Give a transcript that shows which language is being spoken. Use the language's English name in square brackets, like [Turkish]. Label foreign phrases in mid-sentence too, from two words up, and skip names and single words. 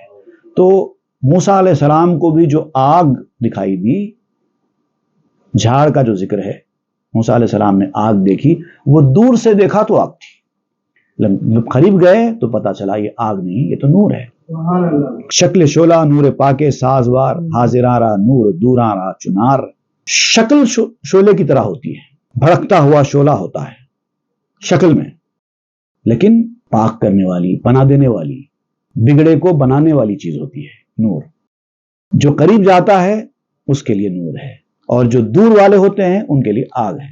[Urdu] تو موسیٰ علیہ السلام کو بھی جو آگ دکھائی دی، جھاڑ کا جو ذکر ہے، موسیٰ علیہ السلام نے آگ دیکھی، وہ دور سے دیکھا تو آگ تھی، جب قریب گئے تو پتا چلا یہ آگ نہیں، یہ تو نور ہے۔ [Persian] شکل شعلہ نور پاکے سازوار حاضراں را نور دوراں را چنار۔ [Urdu] شکل شعلے کی طرح ہوتی ہے، بھڑکتا ہوا شعلہ ہوتا ہے شکل میں، لیکن پاک کرنے والی، بنا دینے والی، بگڑے کو بنانے والی چیز ہوتی ہے نور۔ جو قریب جاتا ہے اس کے لیے نور ہے، اور جو دور والے ہوتے ہیں ان کے لیے آگ ہے۔